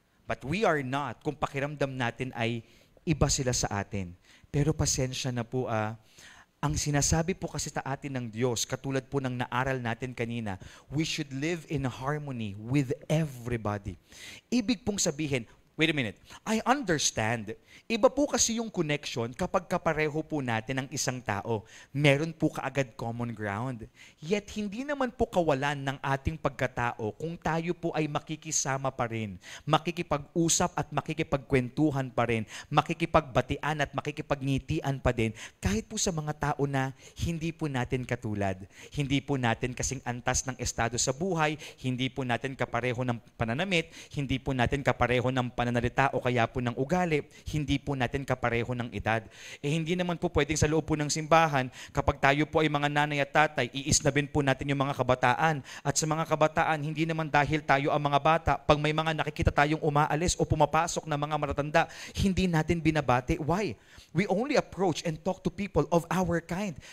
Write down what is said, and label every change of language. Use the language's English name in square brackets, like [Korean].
[English] But we are not. [Filipino] Kung pakiramdam natin ay iba sila sa atin. Pero pasensya na po, ang sinasabi po kasi sa atin ng Diyos, katulad po ng naaral natin kanina, [English] we should live in harmony with everybody. [Filipino] Ibig pong sabihin, [English] wait a minute, I understand. [Filipino] Iba po kasi yung connection kapag kapareho po natin ang isang tao. Meron po kaagad [English] common ground. [Filipino] Yet hindi naman po kawalan ng ating pagkatao kung tayo po ay makikisama pa rin, makikipag-usap at makikipagkwentuhan pa rin, makikipagbatian at makikipagnitian pa din, kahit po sa mga tao na hindi po natin katulad. Hindi po natin kasing antas ng estado sa buhay, hindi po natin kapareho ng pananamit, hindi po natin kapareho ng pananalita o kaya po ng ugali, hindi po natin kapareho ng edad. Hindi naman po pwedeng sa loob po ng simbahan, kapag tayo po ay mga nanay at tatay, iisnabin po natin yung mga kabataan. At sa mga kabataan, hindi naman dahil tayo ang mga bata, pag may mga nakikita tayong umaalis o pumapasok na mga matatanda, hindi natin binabati. [English] Why? We only approach and talk to people of our kind.